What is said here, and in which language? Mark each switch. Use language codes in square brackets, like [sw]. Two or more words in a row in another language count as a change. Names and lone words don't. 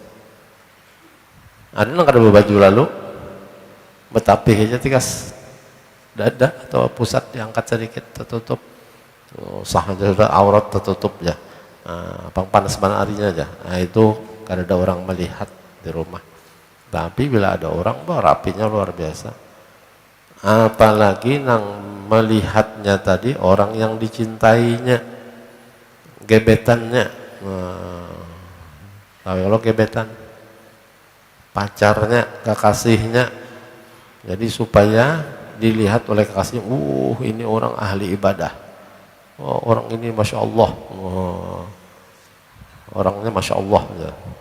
[bjn] Ada nang kada berbaju lalu, betapih aja tikas dada atau pusat diangkat sedikit tertutup, sah aja sudah aurat tertutup ya. Pang panas mana harinya aja. Nah, itu kada ada orang melihat di rumah. Tapi bila ada orang, rapinya luar biasa. Apalagi nang melihatnya tadi orang yang dicintainya, gebetannya. Kalau gebetan, pacarnya, kekasihnya. Jadi supaya dilihat oleh kekasihnya, ini orang ahli ibadah. Oh, orang ini [ar] masya Allah. [bjn] Orangnya [ar] masya Allah [bjn] ya.